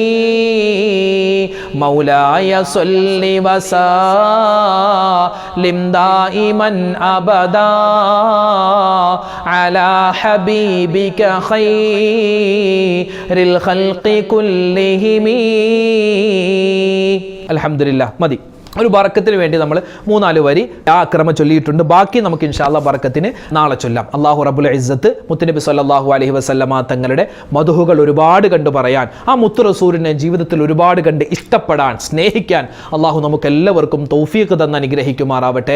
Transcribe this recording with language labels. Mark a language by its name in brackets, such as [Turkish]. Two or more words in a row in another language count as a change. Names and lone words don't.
[Arabic] مولاي صل وسلم دائما أبدا على حبيبك خير الخلق كلهم. [Malayalam] അൽഹംദുലില്ലാ. മതി. ഒരു ബറക്കത്തിന് വേണ്ടി നമ്മൾ 3-4 വരി ആ അക്രമം ചൊല്ലിയിട്ടുണ്ട്. ബാക്കി നമുക്ക് [Arabic] إن شاء الله [Malayalam] ബറക്കത്തിന് നാളെ ചൊല്ലാം. [Arabic] الله رب العزة [Malayalam] മുത്തുനബി [Arabic] صلى الله عليه وسلم [Malayalam] തങ്ങളുടെ മദ്ഹുകൾ ഒരുപാട് കണ്ടു പറയാൻ, ആ മുത്തു റസൂലിനെ ജീവിതത്തിൽ ഒരുപാട് കണ്ട് ഇഷ്ടപ്പെടാൻ, സ്നേഹിക്കാൻ അല്ലാഹു നമുക്കെല്ലാവർക്കും തൗഫീഖ് തന്ന് അനുഗ്രഹിക്കുമാറാവട്ടെ.